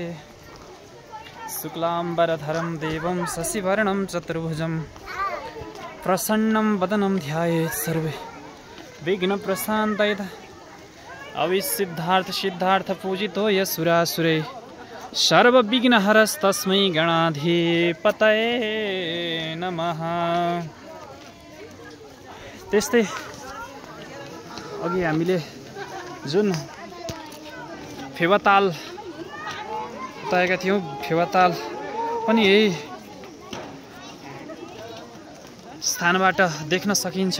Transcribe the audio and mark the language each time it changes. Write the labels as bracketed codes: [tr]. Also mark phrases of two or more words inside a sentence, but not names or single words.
[sa] शुक्लाम्बरधरं देवं शशिवर्णं चतुर्भुजं प्रसन्नं वदनं ध्यायेत् सर्वे विघ्नप्रशान्तये। अविसिद्धार्थ सिद्धार्थ पूजितो यसुरासुरे सर्वविघ्नहरस्तस्मै गणाधिपतये नमः। [ne] त्यस्तै अघि हामीले जुन फेवाताल बताएका थियौँ, फेवाताल पनि यही स्थानबाट देख्न सकिन्छ।